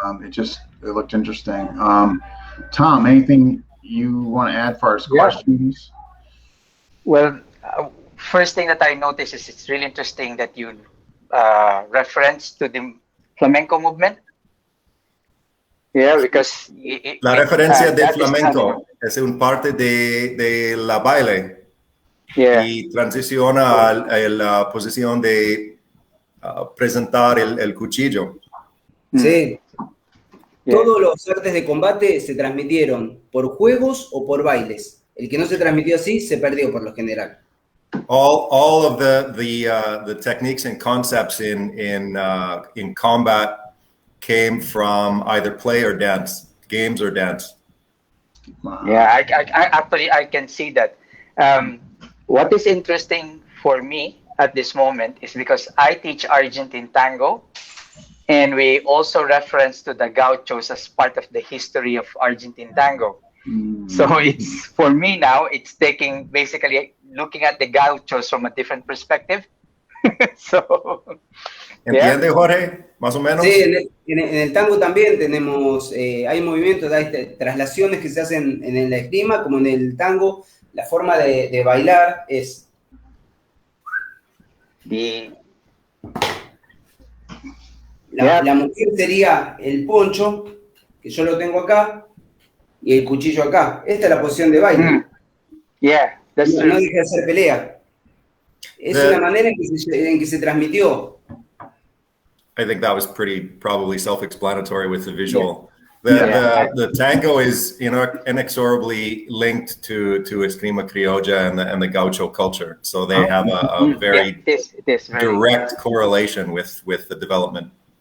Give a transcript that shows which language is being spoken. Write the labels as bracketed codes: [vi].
[en] It looked interesting. Tom, anything you want to add as far as questions? Well, first thing that I noticed is it's really interesting that you reference to the flamenco movement. Yeah, because [es] la referencia de flamenco es un parte de la baile y transiciona a la posición de presentar el cuchillo. Sí. Todos los artes de combate se transmitieron por juegos o por bailes. El que no se transmitió así se perdió por lo general. [en] All of the techniques and concepts in combat came from either play or dance, games or dance. Wow. Yeah, I actually can see that. What is interesting for me at this moment is because I teach Argentine tango, and we also reference to the gauchos as part of the history of Argentine tango. So it's, for me now, it's basically looking at the gauchos from a different perspective. So, [es] ¿Entiende, Jorge? Más o menos. Sí, en el tango también tenemos, hay movimientos, hay traslaciones que se hacen en la esgrima, como en el tango, la forma de bailar es... La mujer sería el poncho, que yo lo tengo acá, y el cuchillo acá. Esta es la posición de baile. No deja de ser pelea. Es una manera en que se transmitió. [en] I think that was probably self-explanatory with the visual. The tango is inexorably linked to Esgrima Criolla and the gaucho culture. So they have a very direct correlation with the development.